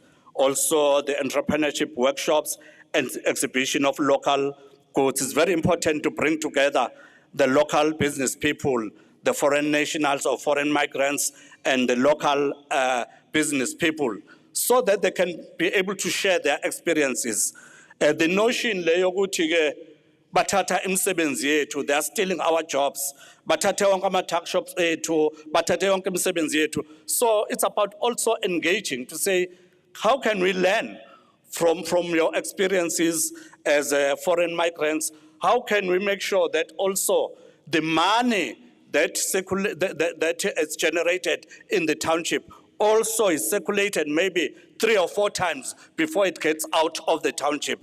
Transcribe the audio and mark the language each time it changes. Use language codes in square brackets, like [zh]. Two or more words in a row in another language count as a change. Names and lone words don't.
[en] Also, the entrepreneurship workshops and exhibition of local goods. It's very important to bring together the local business people, the foreign nationals or foreign migrants, and the local business people, so that they can be able to share their experiences. The notion [zu] leyokuthi bathatha imisebenzi yethu, [en] they are stealing our jobs. [zu] Bathathe wonke ama- [en] tuck shops [zu] ethu, bathathe yonke imisebenzi yethu. [en] So it's about also engaging to say, how can we learn from your experiences as foreign migrants? How can we make sure that also the money that is generated in the township also is circulated maybe 3 or 4 times before it gets out of the township?